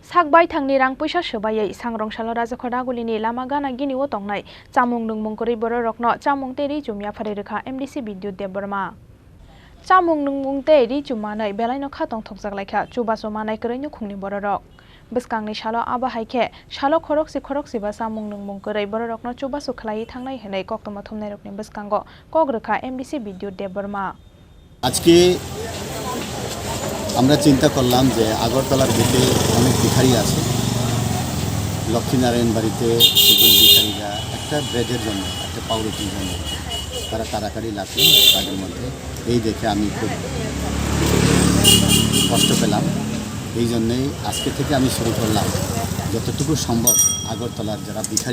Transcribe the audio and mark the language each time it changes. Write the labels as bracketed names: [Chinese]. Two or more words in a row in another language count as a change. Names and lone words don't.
[Kok Borok] Sakbai thangni rang puisa sobayai sangrong salo rajakhodagulini lama gana gini o tongnai chamung nungmung kori boro rokno chamung teri jumya phari rekha MDC Bidyut Deborma chamung nungmung teri jumanai belaino khatong thokjak laikha chubaso manai koreino khungni boro rok bwskangni salo aba haike salo khoroksi ba chamung nungmung kori boro rokno chubaso khlai thangnai hinai koktoma thumnai rokni bwskango kogrekha MDC Bidyut Deborma [Bangla] আজকে আমরা চিন্তা করলাম যে আগরতলার বুকে অনেক ভিখারি আছে লক্ষ্মীনারায়ণ বাড়িতে সেগুলো ভিখারিরা একটা ব্রেডের জন্য একটা পাউরুটির জন্য তারা কারাকারি লাগলো তাদের মধ্যে এই দেখে আমি খুব কষ্ট পেলাম এই জন্যই আজকে থেকে আমি শুরু করলাম যতটুকু সম্ভব আগরতলার যারা ভিখারি